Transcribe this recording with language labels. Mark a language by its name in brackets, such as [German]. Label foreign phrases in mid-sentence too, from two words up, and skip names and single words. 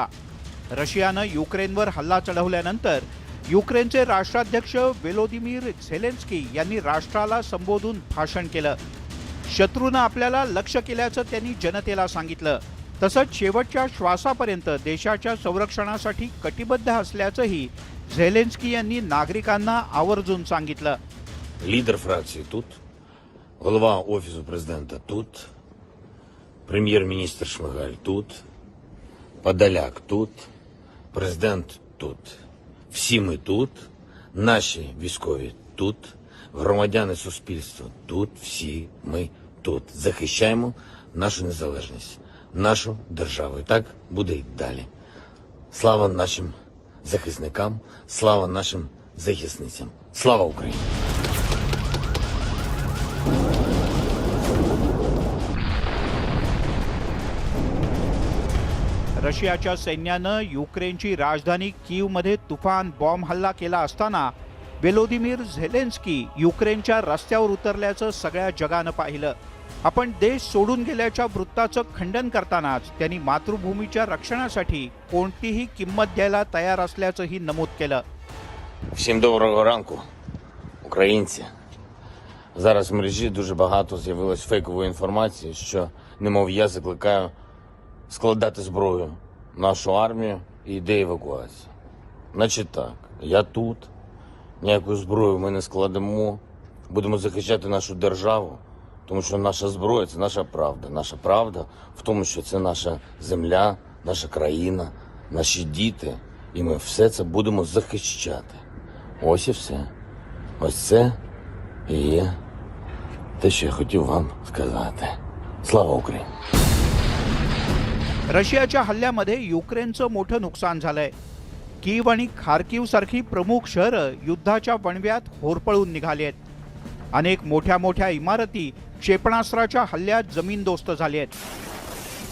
[Marathi] रशियानं युक्रेनवर हल्ला चढवल्यानंतर युक्रेनचे राष्ट्राध्यक्ष व्लोदिमीर झेलेन्स्की यांनी राष्ट्राला संबोधून भाषण केलं. शत्रूनं आपल्याला लक्ष्य केल्याचं त्यांनी जनतेला सांगितलं. तसंच शेवटच्या श्वासापर्यंत देशाच्या संरक्षणासाठी कटिबद्ध असल्याचंही झेलेन्स्की यांनी नागरिकांना आवर्जून सांगितलं. [Ukrainian] Лідер фракції тут, голова Офісу президента тут, прем'єр-міністр Шмигаль тут, Подоляк тут, президент тут. Всі ми тут, наші військові тут, громадяни суспільства тут, всі ми тут. Захищаємо нашу незалежність, нашу державу. І так буде й далі. Слава нашим захисникам, слава нашим захисницям. Слава Україні! [Marathi] रशियाच्या सैन्यानं युक्रेनची राजधानी कीवमध्ये तुफान बॉम्ब हल्ला केला असताना व्लोदिमीर झेलेन्स्की युक्रेनच्या रस्त्यावर उतरल्याचं सगळ्या जगानं पाहिलं. आपण देश सोडून गेल्याच्या वृत्ताचं खंडन करतानाच त्यांनी मातृभूमीच्या रक्षणासाठी कोणतीही किंमत द्यायला तयार असल्याचंही नमूद केलं. [Ukrainian] Всім доброго ранку, українці. Зараз в мережі дуже багато з'явилось фейкової інформації, що немов я закликаю складати зброю нашу армію і йде евакуація. Значить так, я тут, ніяку зброю ми не складемо, будемо захищати нашу державу, тому що наша зброя – це наша правда. Наша правда в тому, що це наша земля, наша країна, наші діти, і ми все це будемо захищати. Ось і все. Ось це і є те, що я хотів вам сказати. Слава Україні! [Marathi] रशियाच्या हल्ल्यामध्ये युक्रेनचं मोठं नुकसान झालंय. कीव आणि खार्किव सारखी प्रमुख शहरं युद्धाच्या वणव्यात होरपळून निघाली आहेत. अनेक मोठ्या मोठ्या इमारती क्षेपणास्त्राच्या हल्ल्यात जमीनदोस्त झाल्या आहेत.